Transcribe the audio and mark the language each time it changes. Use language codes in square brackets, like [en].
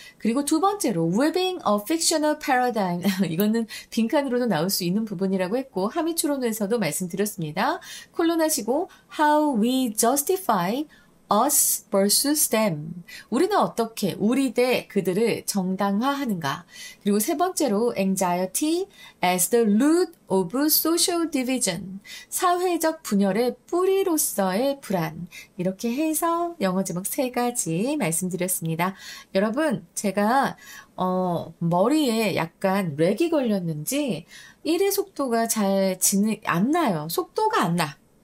[ko] 그리고 두 번째로 [en] weaving a fictional paradigm [ko] 이거는 빈칸으로도 나올 수 있는 부분이라고 했고 함의추론에서도 말씀드렸습니다. 콜론하시고 [en] how we justify us versus them. [ko] 우리는 어떻게 우리 대 그들을 정당화하는가. 그리고 세 번째로 [en] anxiety as the root of social division. [ko] 사회적 분열의 뿌리로서의 불안. 이렇게 해서 영어 제목 세 가지 말씀드렸습니다. 여러분, 제가 머리에 약간 렉이 걸렸는지 1의 속도가 안 나요. 속도가 안 나.